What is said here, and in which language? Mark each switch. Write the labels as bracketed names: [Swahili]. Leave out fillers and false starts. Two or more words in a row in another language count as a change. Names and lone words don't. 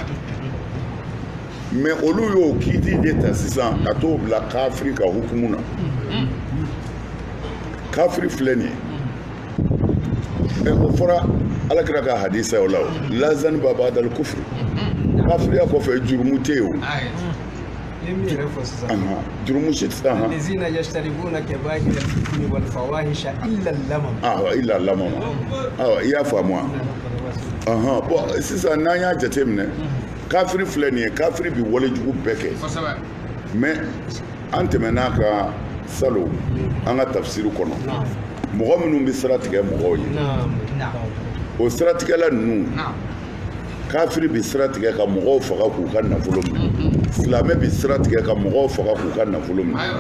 [Bambara] mɛ olu y'o kiiti de ta sisan ka t'o bila kafiri ka hukumu na kafiri filɛ nin ye o fɔra alakira ka hadisa o la o lazani baba dal kufri kafiriya kɔfɛ jurumu tɛ yen o jurumu si tɛ [Arabic] الذين يجتنبون كبائر الإثم والفواحش إلا اللمم إلا اللمم [Bambara] i y'a faamu wa bon sisan n'an y'a jateminɛ kafiri filɛ nin ye kafiri bi walejugu bɛɛ kɛ mais an tɛmɛn'a ka salon an ka tafsiri kɔnɔ mɔgɔ minnu bɛ sira tigɛ mɔgɔw ye o siratigɛla ninnu kafiri bɛ sira tigɛ ka mɔgɔw faga k'u ka nafolo minɛ silamɛ bɛ sira tigɛ ka mɔgɔw faga k'u ka